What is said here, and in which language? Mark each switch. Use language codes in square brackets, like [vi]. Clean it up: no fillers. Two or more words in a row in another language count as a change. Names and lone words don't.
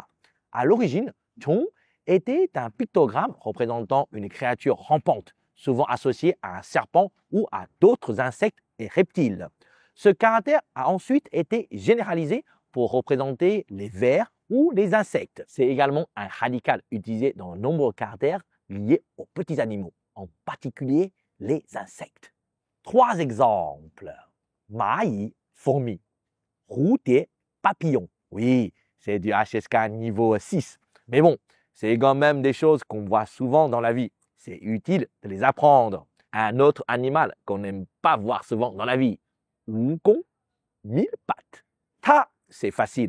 [fr] À l'origine, 虫 était un pictogramme représentant une créature rampante, souvent associée à un serpent ou à d'autres insectes et reptiles. Ce caractère a ensuite été généralisé pour représenter les vers ou les insectes. C'est également un radical utilisé dans de nombreux caractères liés aux petits animaux, en particulier les insectes. Trois exemples. 蚂蚁, fourmi. [zh] 蝴蝶, [fr] papillon. Oui, c'est du HSK niveau 6. Mais bon, c'est quand même des choses qu'on voit souvent dans la vie. C'est utile de les apprendre. Un autre animal qu'on n'aime pas voir souvent dans la vie. 蜈蚣, 1000 pattes. Ta, c'est facile.